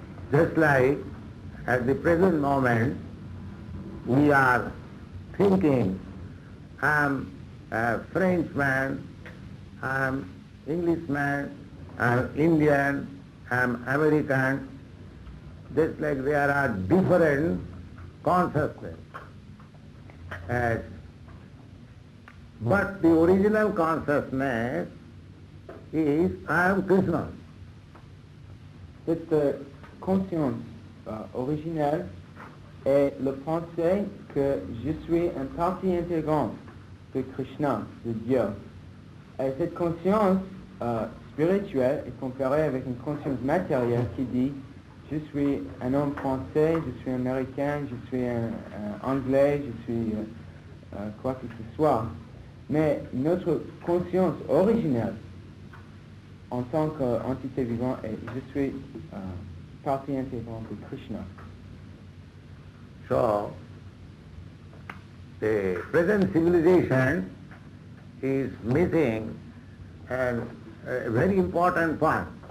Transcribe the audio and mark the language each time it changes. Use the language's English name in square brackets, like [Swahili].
[English] Just like at the present moment we are thinking, I am a Frenchman, I am Englishman, I am Indian, I am American. Just like there are different consciousness. But the original consciousness is I am Krishna. [French] Cette conscience originelle est le pensée que je suis une partie intégrante de Krishna, de Dieu. Et cette conscience spirituelle est comparée avec une conscience matérielle qui dit je suis un homme français, je suis américain, je suis un anglais, je suis quoi que ce soit. Mais notre conscience originelle en tant qu'entité vivante est je suis partie intégrante de Krishna. [English] So, the present civilization is missing a very important point.